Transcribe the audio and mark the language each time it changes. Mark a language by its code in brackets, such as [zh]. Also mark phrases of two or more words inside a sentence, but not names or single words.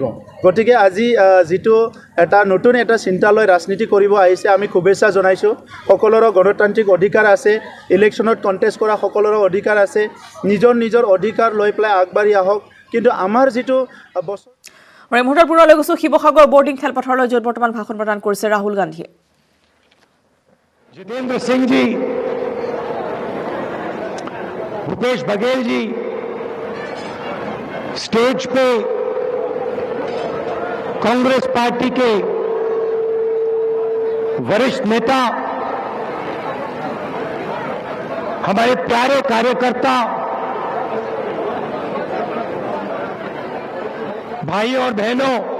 [as] গতিকে আজি যিটো নতুন এটা চিন্তা লৈ ৰাজনীতি কৰিব আহিছে, আমি শুভেচ্ছা জনাইছোঁ। সকলোৰে গণতান্ত্ৰিক অধিকাৰ আছে, ইলেকশ্যনত কণ্টেষ্ট কৰা সকলোৰে অধিকাৰ আছে, নিজৰ অধিকাৰ লৈ পেলাই আগবাঢ়ি আহক। কিন্তু আমাৰ যিটো বছৰ এই মুহূৰ্তৰ পুনৰলৈ গৈছোঁ শিৱসাগৰ বৰ্ডিং খেলপথাৰলৈ, য'ত বৰ্তমান ভাষণ প্ৰদান কৰিছে ৰাহুল গান্ধীয়ে। [hi] जितेंद्र सिंह जी, भूपेश बघेल जी स्टेज पे कांग्रेस पार्टी के वरिष्ठ नेता, हमारे प्यारे कार्यकर्ता, भाइयों और बहनों,